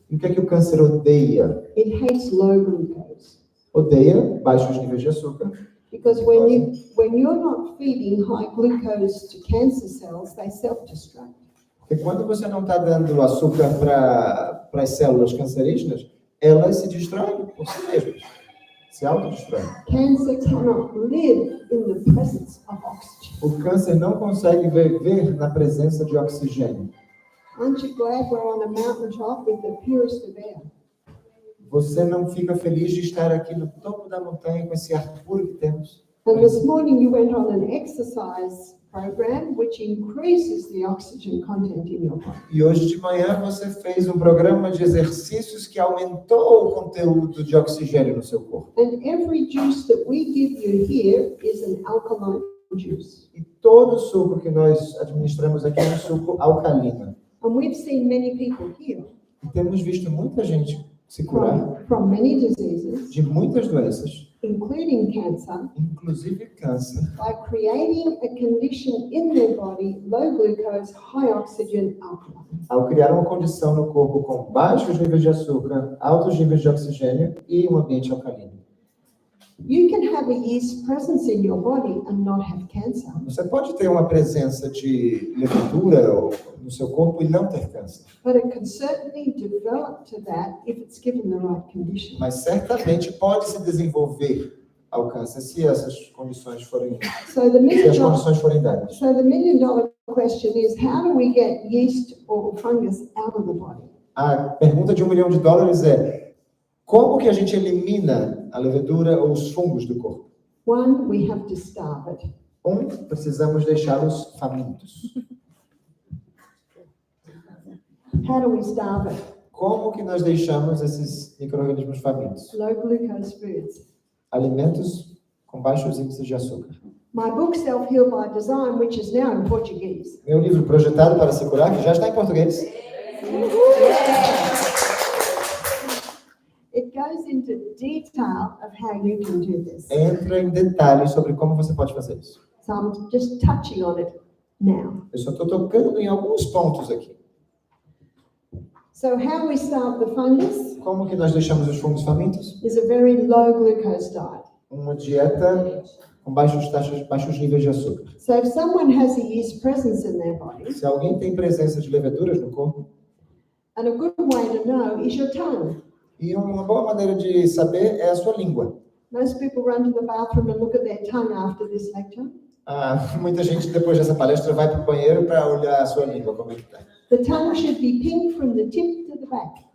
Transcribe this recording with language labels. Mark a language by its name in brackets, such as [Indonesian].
[Portuguese] E o que é que o câncer odeia? [English] It hates low glucose. [Portuguese] Odeia baixos níveis de açúcar. [English] Because when you're not feeding high glucose to cancer cells, they self-destruct. [Portuguese] Porque quando você não está dando açúcar para as células cancerígenas, elas se destroem por si mesmas. Se autodestroem. [English] Cancer cannot live in the presence of oxygen. [Portuguese] O câncer não consegue viver na presença de oxigênio. [English] Aren't you glad we're on a mountaintop with the purest of air? [Portuguese] Você não fica feliz de estar aqui no topo da montanha com esse ar puro que temos? [English] And this morning you went on an exercise program which increases the oxygen content in your body. [Portuguese] E hoje de manhã você fez um programa de exercícios que aumentou o conteúdo de oxigênio no seu corpo. [English] And every juice that we give you here is an alkaline juice. [Portuguese] E todo o suco que nós administramos aqui é um suco alcalino. [English] And we've seen many people heal [Portuguese] E temos visto muita gente se curar [English] from many diseases, [Portuguese] de muitas doenças, [English] including cancer, [Portuguese] inclusive câncer, [English] by creating a condition in their body, low glucose, high oxygen, alkaline. [Portuguese] ao criar uma condição no corpo com baixos níveis de açúcar, altos níveis de oxigênio e um ambiente alcalino. [English] You can have a yeast presence in your body and not have cancer. [Portuguese] Você pode ter uma presença de levedura no seu corpo e não ter câncer, [English] But it can certainly develop to that if it's given the right condition. [Portuguese] mas certamente pode se desenvolver ao câncer se essas condições forem, [English] So the [Portuguese] se as [English] million, [Portuguese] condições forem dadas. [English] so the $1 million question is, how do we get yeast or fungus out of the body? [Portuguese] A pergunta de $1 milhão é: como que a gente elimina a levedura ou os fungos do corpo? [English] One, we have to starve it. [Portuguese] Precisamos deixá-los famintos. [English] How do we starve it? [Portuguese] Como que nós deixamos esses micro-organismos famintos? [English] Low glucose foods. [Portuguese] Alimentos com baixos índices de açúcar. [English] My book, Self-Heal by Design, which is now in Portuguese, [Portuguese] Meu livro Projetado para Se Curar, que já está em português, [English] it goes into detail of how you can do this. [Portuguese] entra em detalhes sobre como você pode fazer isso. [English] So I'm just touching on it now. [Portuguese] Eu só estou tocando em alguns pontos aqui. [English] So how we starve the fungus [Portuguese] Como que nós deixamos os fungos famintos? [English] is a very low glucose diet. [Portuguese] Uma dieta com baixos níveis de açúcar. [English] So if someone has a yeast presence in their body, [Portuguese] Se alguém tem presença de leveduras no corpo, [English] and a good way to know is your tongue. [Portuguese] e uma boa maneira de saber é a sua língua. [English] Most people run to the bathroom and look at their tongue after this lecture. [Portuguese] Muita gente depois dessa palestra vai para o banheiro para olhar a sua língua, como é que está. [English] The tongue should be pink from the tip to the back.